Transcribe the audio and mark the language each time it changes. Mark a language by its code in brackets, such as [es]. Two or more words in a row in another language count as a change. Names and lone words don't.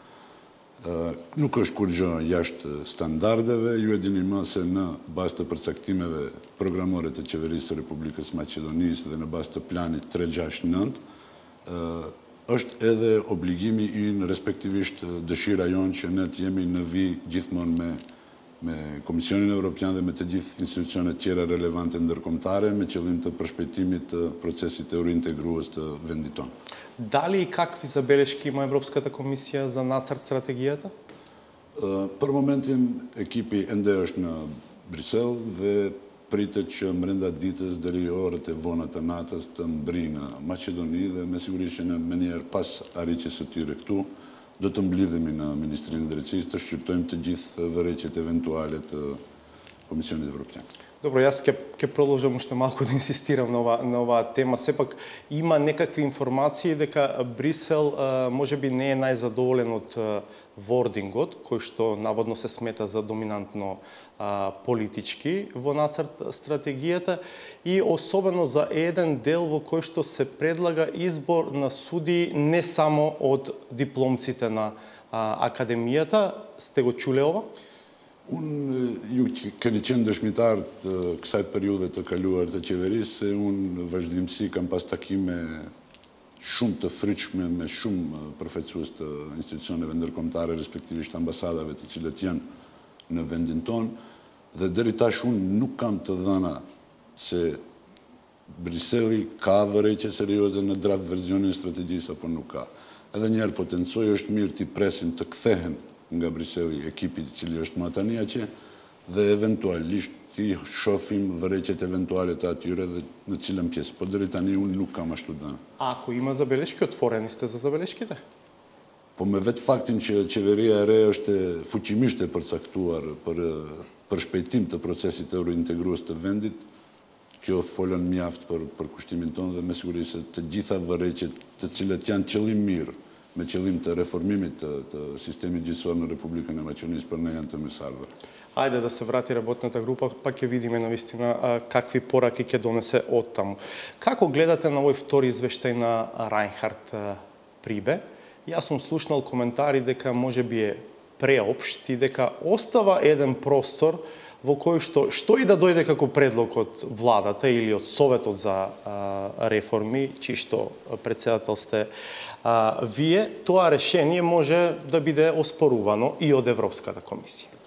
[sq] Nuk është kur gjë jashtë standardeve, ju e dini më se në bazë të përcaktimeve programore të qeverisë së Republikës Maqedonisë dhe në bazë të planit 369, është edhe obligimi ynë, respektivisht dëshira jonë që ne të jemi në vijë gjithmonë me Komisionin Evropian dhe me të gjithë institucionet tjera relevante ndërkombëtare me qëllim të përshpejtimit të procesit të rintegrues të vendit tonë. [mk] Дали и какви забелешки има Европската комисија за нацрт стратегијата? [sq] Për momentin ekipi ende është në Brisel dhe pritet që brenda ditës deri orët e vona të natës të mbrijë në Maqedoni dhe me sigurisht që në menjëherë pas arritjes së tyre këtu do të mblidhemi në Ministrinë e Drejtësisë të shqyrtojmë të gjithë vërejtjet eventuale të Komisionit Evropian. [mk] Добро, јас ќе продолжам уште малку да инсистирам на оваа тема. Сепак има некакви информации дека Брисел можеби не е најзадоволен од вордингот, кој што наводно се смета за доминантно политички во нацрт стратегијата и особено за еден дел во кој што се предлага избор на суди не само од дипломците на академијата. Сте го чуле ова? [sq] Unë ju keni qenë dëshmitar të kësaj periudhe të kaluar të qeverisë, se unë vazhdimsi kam pas takime shumë të fryqme me shumë përfaqësues të institucioneve ndërkombëtare, respektivisht ambasadave të cilët janë në vendin tonë, dhe deri tash unë nuk kam të dhëna se Briseli ka vërejtje serioze në draft versionin e strategjisë apo nuk ka. Edhe njerë potencoj është mirë t'i presim të kthehen nga Briseli ekipit i cili është më tani atje dhe eventualisht ti shohim vërejtjet eventuale të atyre dhe në cilën pjesë. Po deri tani unë nuk kam ashtu dhëna. [mk] Ако има забелешки, отворени сте за забелешките? [sq] Po me vetë faktin që qeveria e re është fuqimisht e përcaktuar për shpejtim të procesit eurointegrues të vendit, kjo folën mjaft për kushtimin tonë dhe me siguri se të gjitha vërejtjet të cilët janë qëllim mirë me qëllim të reformimit të sistemit gjyqësor në Republikën e Maqedonisë për ne janë të mesardhër. [mk] Ајде да се врати работната група, па ќе видиме навистина какви пораки ќе донесе од таму. Како гледате на овој втори извештај на Рајнхард Прибе? Јас сум слушнал коментари дека можеби е преопшт и дека остава еден простор во кој што и да дојде како предлог од владата или од Советот за реформи, чишто председател сте вие, тоа решение може да биде оспорувано и од Европската комисија.